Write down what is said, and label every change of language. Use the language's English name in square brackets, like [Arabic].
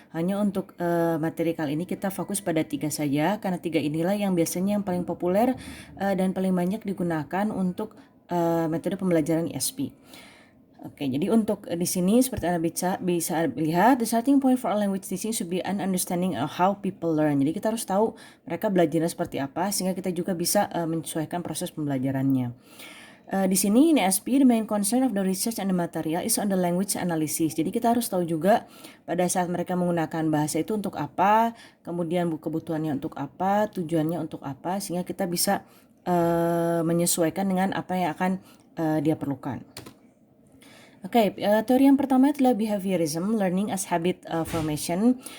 [Indonesian] Hanya untuk materi kali ini kita fokus pada 3 saja, karena 3 inilah yang biasanya yang paling populer dan paling banyak digunakan untuk metode pembelajaran ESP. Oke, jadi untuk di sini seperti Anda bisa lihat, [English] the starting point for all language teaching should be an understanding of how people learn. [Indonesian] Jadi kita harus tahu mereka belajarnya seperti apa sehingga kita juga bisa menyesuaikan proses pembelajarannya. [English] Di sini in ESP, the main concern of the research and the material is on the language analysis. [Indonesian] Jadi kita harus tahu juga pada saat mereka menggunakan bahasa itu untuk apa, kemudian kebutuhannya untuk apa, tujuannya untuk apa, sehingga kita bisa menyesuaikan dengan apa yang akan dia perlukan. Oke, teori yang pertama adalah behaviorism, learning as habit formation.